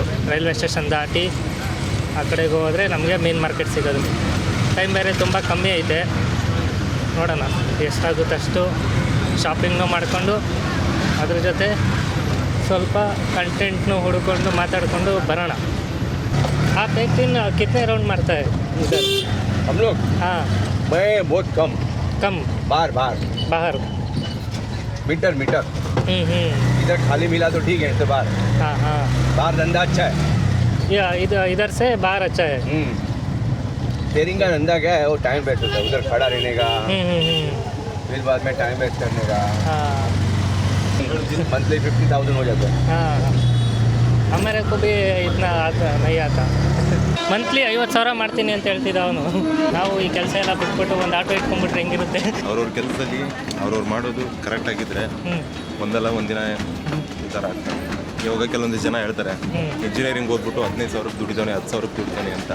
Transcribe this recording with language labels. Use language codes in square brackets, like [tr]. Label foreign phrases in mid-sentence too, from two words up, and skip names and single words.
[kn] ರೈಲ್ವೆ ಸ್ಟೇಷನ್ ದಾಟಿ ಆ ಕಡೆಗೆ ಹೋದರೆ ನಮಗೆ ಮೀನು ಮಾರ್ಕೆಟ್ ಸಿಗೋದು. ಟೈಮ್ ಬೇರೆ ತುಂಬ ಕಮ್ಮಿ ಐತೆ, ನೋಡೋಣ ಎಷ್ಟಾಗುತ್ತೆ ಅಷ್ಟು ಶಾಪಿಂಗ್ನೂ ಮಾಡಿಕೊಂಡು ಅದ್ರ ಜೊತೆ ಸ್ವಲ್ಪ ಕಂಟೆಂಟ್ನೂ ಹುಡ್ಕೊಂಡು ಮಾತಾಡಿಕೊಂಡು ಬರೋಣ. [hi] आप एक दिन कितने राउंड मारता है इधर? हम लोग? हाँ, मैं बहुत कम बाहर मीटर इधर खाली मिला तो ठीक है, इससे बाहर. हाँ बाहर धंधा अच्छा है. या इधर से बाहर अच्छा है. शेयरिंग का धंधा क्या है, वो [en] time waste [hi] होता है, उधर खड़ा रहने का, फिर बाद में [en] time waste [hi] करने का. मंथली 50,000 हो जाता है. हाँ, हमारे को भी इतना नहीं आता. [kn] ಮಂತ್ಲಿ 50,000 ಮಾಡ್ತೀನಿ ಅಂತ ಹೇಳ್ತಿದ್ದ ಅವನು. ನಾವು ಈ ಕೆಲಸ ಎಲ್ಲ ಬಿಟ್ಬಿಟ್ಟು ಒಂದು ಆಟೋ ಇಟ್ಕೊಂಡ್ಬಿಟ್ರೆ ಹೆಂಗಿರುತ್ತೆ? ಅವ್ರವ್ರ ಕೆಲಸದಲ್ಲಿ ಅವ್ರವ್ರು ಮಾಡೋದು ಕರೆಕ್ಟ್ ಆಗಿದ್ದರೆ ಒಂದಲ್ಲ ಒಂದಿನ ಈ ಥರ ಆಗ್ತಾರೆ. ಇವಾಗ ಕೆಲವೊಂದು ಜನ ಹೇಳ್ತಾರೆ ಇಂಜಿನಿಯರಿಂಗ್ ಓದ್ಬಿಟ್ಟು 15,000 ದುಡಿತಾನೆ, 10,000 ದುಡಿತಾನೆ ಅಂತ.